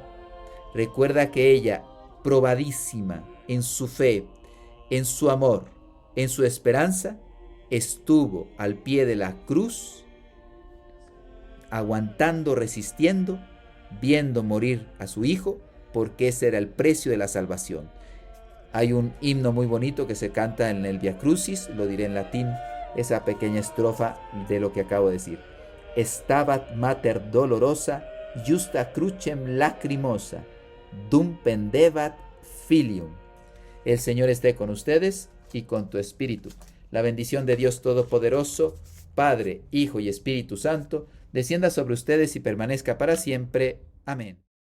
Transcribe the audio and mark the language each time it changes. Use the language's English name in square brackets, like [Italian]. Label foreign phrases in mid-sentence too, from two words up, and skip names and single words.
[Spanish] Recuerda que ella, probadísima en su fe, en su amor, en su esperanza, estuvo al pie de la cruz, aguantando, resistiendo, viendo morir a su hijo, porque ese era el precio de la salvación. Hay un himno muy bonito que se canta en el Via Crucis, lo diré en latín, esa pequeña estrofa de lo que acabo de decir. [Latin] Stabat mater dolorosa, justa crucem lacrimosa, dum pendebat filium. [Spanish] El Señor esté con ustedes, y con tu espíritu. La bendición de Dios Todopoderoso, Padre, Hijo y Espíritu Santo, descienda sobre ustedes y permanezca para siempre. Amén.